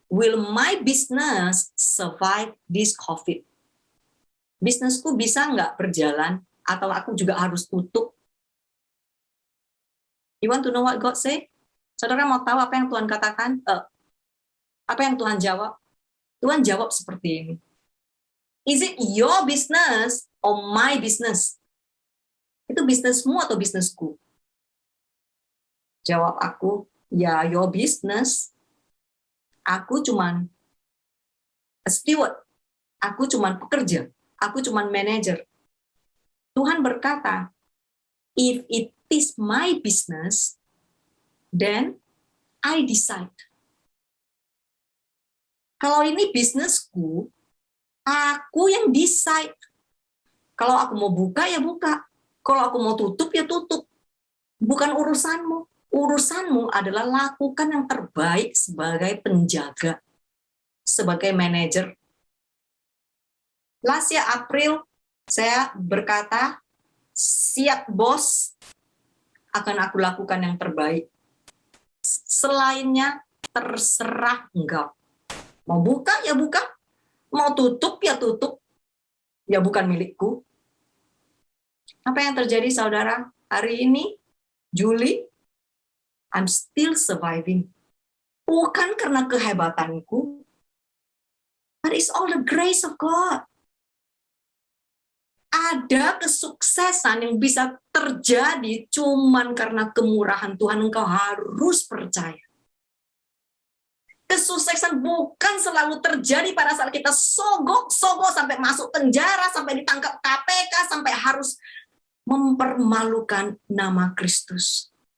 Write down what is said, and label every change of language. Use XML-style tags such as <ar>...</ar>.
<en>Will my business survive this COVID?</en> <id>Bisnisku bisa nggak berjalan atau aku juga harus tutup?</id> <en>You want to know what God say?</en> <id>Saudara mau tahu apa yang Tuhan katakan? Apa yang Tuhan jawab? Tuhan jawab seperti ini.</id> <en>Is it your business or my business?</en> <id>Itu bisnismu atau bisnisku? Jawab aku, ya</id> <en>your business.</en> <id>Aku cuman</id> <en>a steward.</en> <id>Aku cuman pekerja. Aku cuman manager. Tuhan berkata,</id> <en>if it is my business, then I decide.</en> <id>Kalau ini bisnisku, aku yang decide. Kalau aku mau buka, ya buka. Kalau aku mau tutup, ya tutup. Bukan urusanmu. Urusanmu adalah lakukan yang terbaik sebagai penjaga, sebagai manajer.</id> <en>Last year April,</en> <id>saya berkata, siap bos, akan aku lakukan yang terbaik. Selainnya, terserah engkau. Mau buka, ya buka. Mau tutup, ya tutup. Ya bukan milikku. Apa yang terjadi, saudara? Hari ini,</id> <en>Juli, I'm still surviving.</en> <id>Bukan karena kehebatanku,</id> <en>but it's all the grace of God.</en> <id>Ada kesuksesan yang bisa terjadi cuman karena kemurahan Tuhan. Engkau harus percaya. Kesuksesan bukan selalu terjadi pada saat kita sogok sampai masuk penjara, sampai ditangkap KPK, sampai harus mempermalukan nama Kristus.</id>